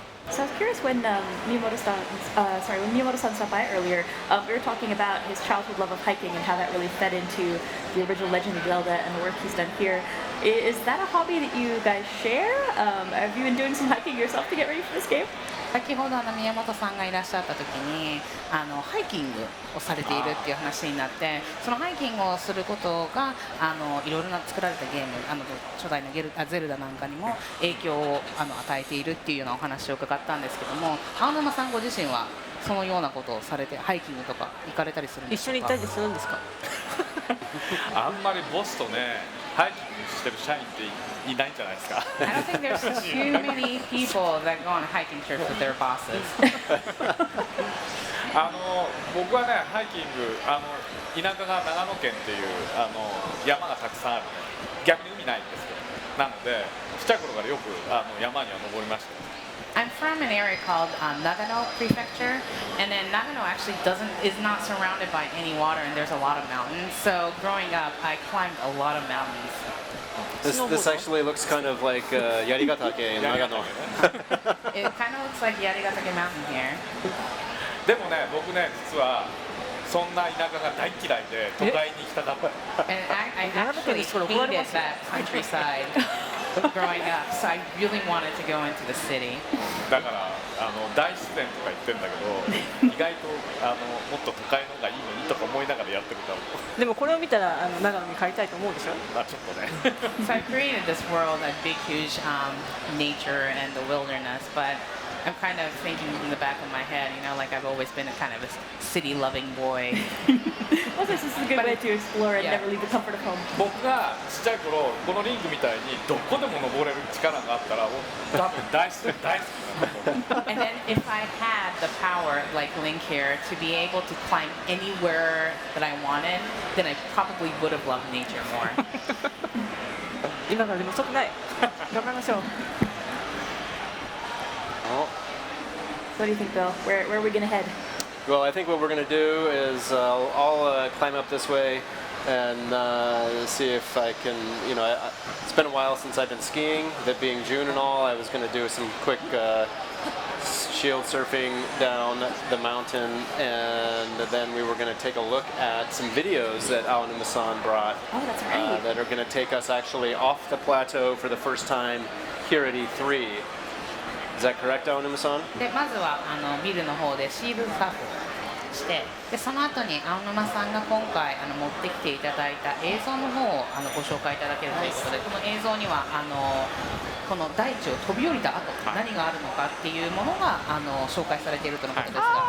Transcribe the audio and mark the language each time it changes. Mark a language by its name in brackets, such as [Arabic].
[English] So I was curious when when Miyamoto-san stopped by earlier, we were talking about his childhood love of hiking and how that really fed into the original Legend of Zelda and the work he's done here. Is that a hobby that you guys share? Have you been doing some hiking yourself to get ready for this game? [Japanese] 先ほど宮本さんがいらっしゃった時にハイキングをされているっていう話になって、そのハイキングをすることがいろいろな作られたゲーム初代のゼルダなんかにも影響を与えているっていうようなお話を伺ったんですけども、青沼さんご自身はそのようなことをされてハイキングとか行かれたりするんですか？一緒に行ったりするんですか？あんまりボスとねハイキングしてる社員っていないんじゃないですか。 [English] I don't think there's too many people that go on hiking trips with their bosses. [Japanese] 僕はねハイキング田舎が長野県っていう山がたくさんあるね、逆に海ないんですけど、なのでちっちゃい頃からよく山には登りました。 [English] I'm from an area called Nagano Prefecture, and then Nagano actually is not surrounded by any water, and there's a lot of mountains. So growing up, I climbed a lot of mountains. This actually looks kind of like Yarigatake in Nagano. It kind of looks like Yarigatake Mountain here. [Japanese] でもね僕ね実はそんな田舎が大嫌いで都会に行きたかった。 [English] And I actually hated that countryside growing up, so I really wanted to go into the city. [Japanese] だから大自然とか言ってんだけど意外ともっと都会の方がいいのにとか思いながらやってるから。でもこれを見たら長野に帰りたいと思うでしょ？まあちょっとね。 [English] So I created this world, a big, huge nature and the wilderness, but I'm kind of thinking in the back of my head, like I've always been a kind of a city-loving boy. Well, this is a good way to explore and never leave the comfort of home. [Japanese] 僕がちっちゃい頃このリングみたいにどこでも登れる力があったら多分大好きだと思う。 [English] And then if I had the power, like Link here, to be able to climb anywhere that I wanted, then I probably would have loved nature more. [Japanese] 今からでも遅くない。頑張りましょう。 [English] What do you think, Bill? Where are we going to head? Well, I think what we're going to do is I'll climb up this way and see if I can, it's been a while since I've been skiing, that being June and all, I was going to do some quick shield surfing down the mountain, and then we were going to take a look at some videos that Aonuma-san brought. Oh, that's right. That are going to take us actually off the plateau for the first time here at E3. Is that correct, Aonuma-san? [Japanese] でまずはビルの方でシールドサーフをして、でその後に青沼さんが今回持ってきていただいた映像の方をご紹介いただけるということで、この映像にはこの大地を飛び降りた後、何があるのかっていうものが紹介されているとのことですが。